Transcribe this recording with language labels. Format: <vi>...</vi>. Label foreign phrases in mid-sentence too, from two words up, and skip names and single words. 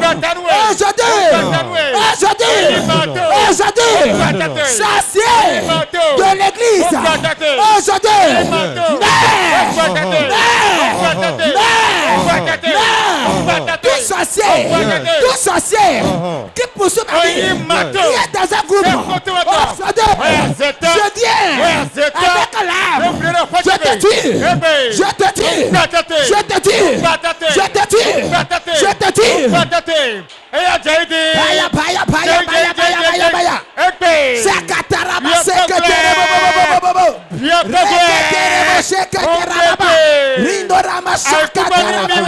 <fr>Aujourd'hui, sorcier de l'église, aujourd'hui, tout sorcier qui poursuit ma vie, qui est dans un groupe, je viens avec l'âme, je te tue, je te tue, je te tue, je te tue, je te tue. Baya baya baya baya baya baya baya. Sakataraba seketerebo. Seketerebo. Rindorama sakataraba.</fr>